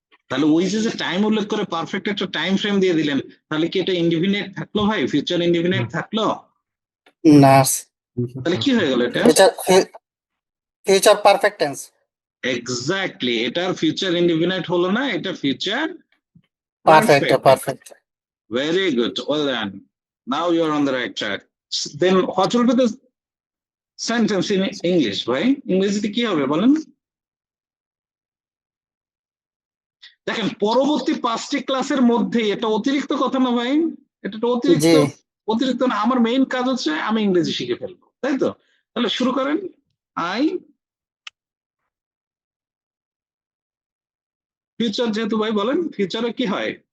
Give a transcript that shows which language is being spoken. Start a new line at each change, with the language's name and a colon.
Bangla: তাহলে ওই যে টাইম উল্লেখ করে পারফেক্ট একটা টাইম ফ্রেম দিয়ে দিলেন, তাহলে কি এটা ইনডিফিনিট থাকলো ভাই? ফিউচার ইনডিফিনিট থাকলো? না, তাহলে কি হয়ে গেল এটা? Future perfect tense. এক্স্যাক্টলি, এটার ফিউচার ইনডিফিনাইট হলো না, এটা future perfect perfect. Perfect.
English: Very good. Well done. Now you're on the right track. Then what will be the sentence in English, right?
Bangla: ইংরেজিতে কি হবে বলেন? দেখেন পরবর্তী 5টি ক্লাসের মধ্যে এটা অতিরিক্ত কথা না ভাই, এটা তো জি অতিরিক্ত না। আমার মেইন কাজ হচ্ছে আমি ইংরেজি শিখে ফেলবো, তাই তো? তাহলে শুরু করেন। আই ফিউচার যেহেতু ভাই বলেন, ফিউচারে কি হয়?